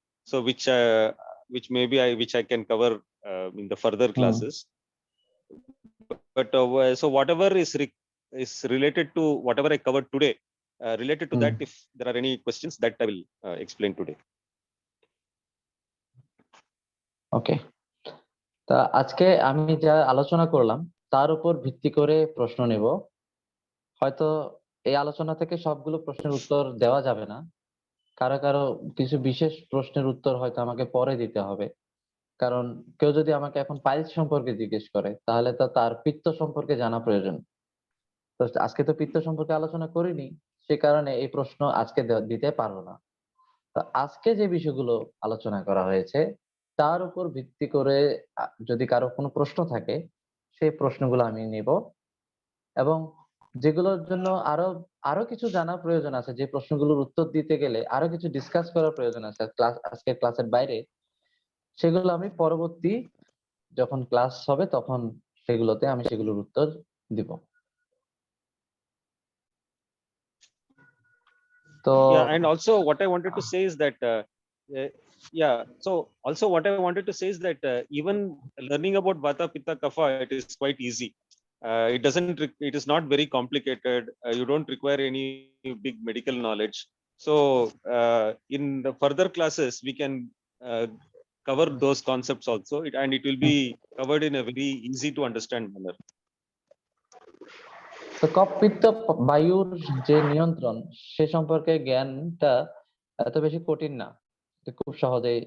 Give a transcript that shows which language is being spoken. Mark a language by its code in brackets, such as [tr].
[en] So which maybe which I can cover in the further classes. But so whatever is related to whatever I covered today, related to that, if there are any questions, that I will explain today. [bn] ওকে, তা আজকে আমি যা আলোচনা করলাম তার উপর ভিত্তি করে প্রশ্ন নেব। হয়তো এই আলোচনা থেকে সবগুলো প্রশ্নের উত্তর দেওয়া যাবে না, কারো কারো কিছু বিশেষ প্রশ্নের উত্তর হয়তো আমাকে পরে দিতে হবে। কারণ কেউ যদি আমাকে এখন পাইলস সম্পর্কে জিজ্ঞেস করে, তাহলে তো তার পিত্ত সম্পর্কে জানা প্রয়োজন। তো আজকে তো পিত্ত সম্পর্কে আলোচনা করিনি, সে কারণে এই প্রশ্ন আজকে দিতে পারবো না। তো আজকে যে বিষয়গুলো আলোচনা করা হয়েছে তার উপর ভিত্তি করে যদি কারো কোনো প্রশ্ন থাকে, সেই প্রশ্নগুলো আমি নেব, এবং যেগুলোর জন্য আরো কিছু জানা প্রয়োজন আছে, যে প্রশ্নগুলোর উত্তর দিতে গেলে আরো কিছু ডিসকাস করার প্রয়োজন আছে আজকে ক্লাসের বাইরে, সেগুলো আমি পরবর্তী যখন ক্লাস হবে তখন সেগুলোতে আমি সেগুলোর উত্তর দিব। তো [en] and also what I wanted to say is that so also what I wanted to say is that even learning about vata pitta kapha, it is quite easy. It is not very complicated. You don't require any big medical knowledge. So in the further classes we can cover those concepts also, and it will be covered in a very easy to understand manner. [bn] তো কফ পিত্ত বায়ুর যে নিয়ন্ত্রণ সে সম্পর্কে জ্ঞানটা এত বেশি কঠিন না, খুব সহজেই।